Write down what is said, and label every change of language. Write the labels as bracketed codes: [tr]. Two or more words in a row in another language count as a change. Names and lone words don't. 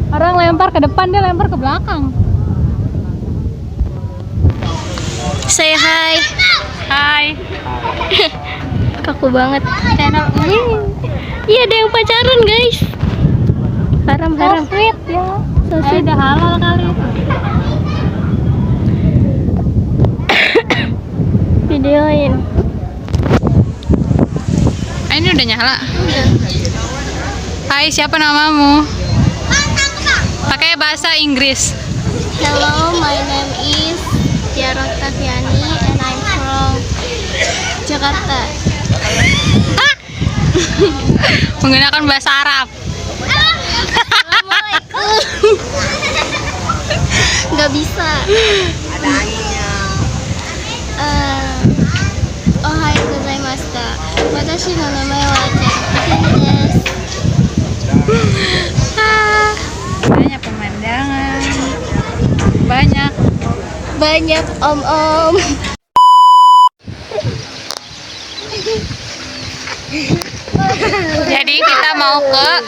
[id] orang lempar ke depan, dia lempar ke belakang. [en] Say hi. [id] Hai. Kaku banget. Channel ini. Iya, ada yang pacaran, guys. Haram. Sweet ya. [en] So sweet. [id] Udah halal kali itu. Videoin. Ini udah nyala. Hai, siapa namamu? Pakai bahasa Inggris. [en] Hello, my name is Tiara Oktaviani and I'm from Jakarta. [id] Menggunakan bahasa Arab. Assalamualaikum. Nggak bisa. Ada anginnya. [ja] おはようございました. 私の名前はTiaraです. [id] Banyak pemandangan. Banyak om-om. Jadi kita mau ke